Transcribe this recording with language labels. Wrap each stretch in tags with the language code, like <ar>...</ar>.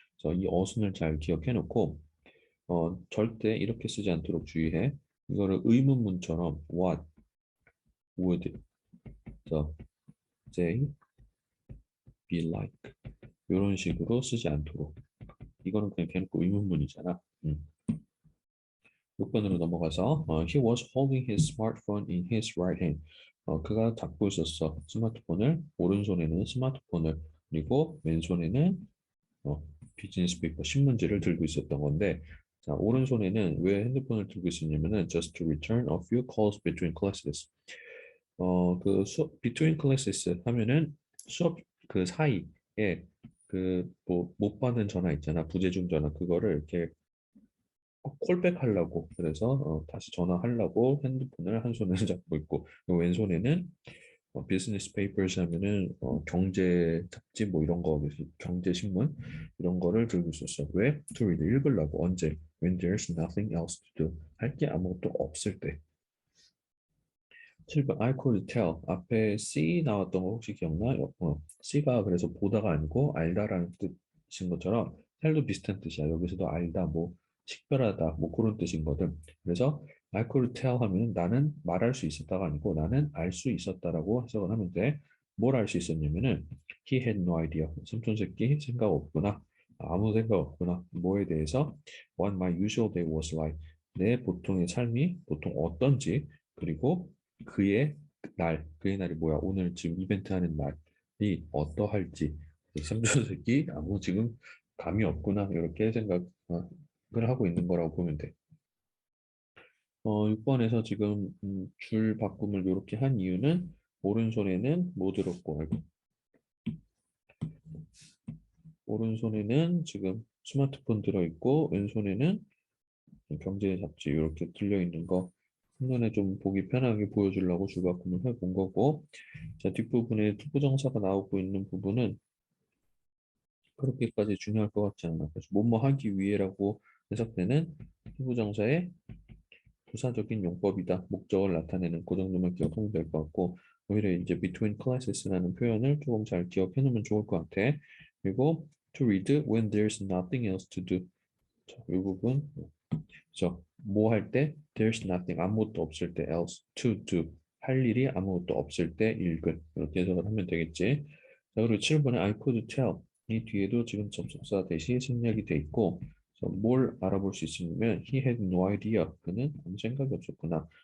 <ko>그래서 이 어순을 잘 기억해 놓고 절대 이렇게 쓰지 않도록 주의해. 이거를 의문문처럼</ko> <en>what would the day be like</en> <ko>이런 식으로 쓰지 않도록. 이거는 그냥 대놓고 의문문이잖아. 6번으로 넘어가서</ko> <en>he was holding his smartphone in his right hand.</en> <ko>그가 잡고 있었어. 스마트폰을 오른손에는 스마트폰을 그리고 왼손에는 어, 비즈니스 페이퍼 신문지를 들고 있었던 건데 자, 오른손에는 왜 핸드폰을 들고 있었냐면은</ko> <en>just to return a few calls between classes.</en> <ko>그 수업</ko> <en>between classes</en> <ko>하면은 수업 그 사이에 그 뭐 못 받은 전화 있잖아. 부재중 전화 그거를 이렇게 콜백 하려고 그래서 다시 전화하려고 핸드폰을 한 손에 잡고 있고 왼손에는 비즈니스 페이퍼스 하면은 경제 잡지 뭐 이런 거 경제 신문 이런 거를 들고 있었어. 왜?</ko> <en>To read</en> <ko>읽으려고. 언제?</ko> <en>When there's nothing else to do.</en> <ko>할 게 아무것도 없을 때. 7번</ko> <en>I could tell</en> <ko>앞에 see 나왔던 거 혹시 기억나? see가 그래서 보다가 아니고 알다라는 뜻인 것처럼 tell도 비슷한 뜻이야. 여기서도 알다 뭐 식별하다 뭐 그런 뜻인 거든. 그래서</ko> <en>I could tell</en> <ko>하면 나는 말할 수 있었다가 아니고 나는 알 수 있었다라고 해석을 하면 돼. 뭘 알 수 있었냐면은</ko> <en>he had no idea.</en> <ko>삼촌 새끼 생각 없구나. 아무 생각 없구나. 뭐에 대해서</ko> <en>what my usual day was like.</en> <ko>내 보통의 삶이 보통 어떤지 그리고 그의 날이 뭐야? 오늘 지금 이벤트 하는 날이 어떠할지. 삼촌 새끼 아무 지금 감이 없구나. 이렇게 생각을 하고 있는 거라고 보면 돼. 6번에서 지금 줄 바꿈을 이렇게 한 이유는 오른손에는 뭐 들었고 오른손에는 지금 스마트폰 들어있고 왼손에는 경제 잡지 이렇게 들려 있는 거 한눈에 좀 보기 편하게 보여주려고 줄바꿈을 해본 거고 자 뒷부분에 투부정사가 나오고 있는 부분은 그렇게까지 중요할 것 같지 않아. 그래서 뭐뭐 하기 위해라고 해석되는 투부정사의 부사적인 용법이다. 목적을 나타내는 그 정도만 기억하면 될 것 같고 오히려 이제</ko> <en>between classes</en> <ko>라는 표현을 조금 잘 기억해 놓으면 좋을 것 같아. 그리고</ko> <en>to read when there's nothing else to do.</en> <ko>자, 이 부분 그래서 뭐 할 때</ko> <en>there's nothing</en> <ko>아무것도 없을 때</ko> <en>else to do</en> <ko>할 일이 아무것도 없을 때 읽을 이렇게 해석을 하면 되겠지. 자 그리고 7번에</ko> <en>I could tell</en> <ko>이 뒤에도 지금 접속사 대신 생략이 돼 있고 그래서 뭘 알아볼 수 있으면</ko> <en>he had no idea</en> <ko>그는 아무 생각이 없었구나.</ko>